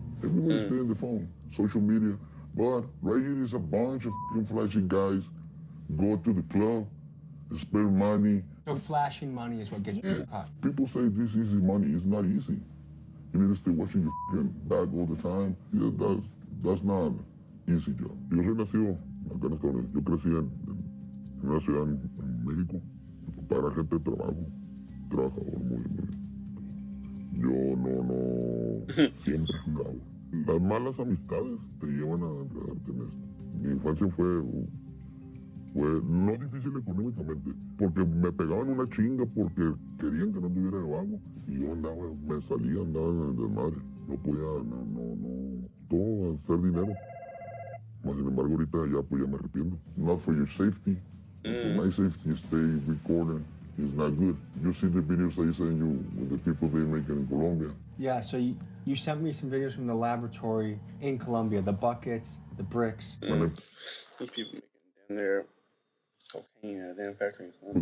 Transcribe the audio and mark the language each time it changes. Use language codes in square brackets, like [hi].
[en] Everybody stay in the phone, social media. But right here is a bunch of flashy guys go to the club, spend money. So flashing money is what gets people caught. People say this easy money. It's not easy. You need to stay watching your back all the time. Yeah, that's not easy job. [es] Yo soy nacido acá en Estados Unidos. Yo crecí en una ciudad en México. Mi papá era gente de trabajo, trabajador muy. Yo no siempre jugaba. Las malas amistades te llevan a enredarte en esto. Mi infancia fue no difícil económicamente, porque me pegaban una chinga porque querían que no tuviera de vago. Y yo andaba en el desmadre. No podía, todo hacer dinero. Mas, sin embargo, ahorita ya me arrepiento. [en] Not for your safety. For my safety, stay recording. It's not good. You see the videos I send you with the people they make in Colombia. Yeah, so you sent me some videos from the laboratory in Colombia, the buckets, the bricks. These people making damn near cocaine at a damn factory in Colombia.